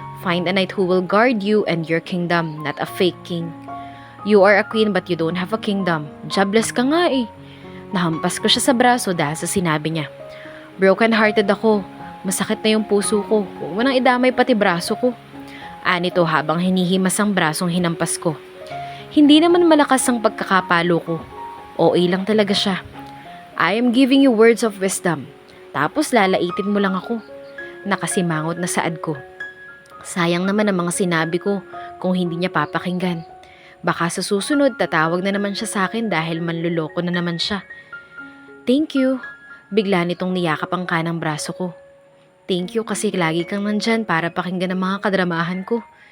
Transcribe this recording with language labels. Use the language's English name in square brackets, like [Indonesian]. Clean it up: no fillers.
[English] Find a knight who will guard you and your kingdom, not a fake king. You are a queen but you don't have a kingdom. [Filipino] Jobless ka nga eh. Nahampas ko siya sa braso dahil sa sinabi niya. Broken-hearted ako. Masakit na yung puso ko. Huwag mo nang idamay pati braso ko. Anito habang hinihimas ang brasong hinampas ko. Hindi naman malakas ang pagkakapalo ko. OA lang talaga siya. [English] I am giving you words of wisdom. [Filipino] Tapos lalaitin mo lang ako. Nakasimangot na saad ko. Sayang naman ang mga sinabi ko kung hindi niya papakinggan. Baka sa susunod tatawag na naman siya sa akin dahil manluloko na naman siya. [English] Thank you. [Filipino] Bigla nitong niyakap ang kanang braso ko. [English] Thank you [Filipino] kasi lagi kang nandyan para pakinggan ang mga kadramahan ko.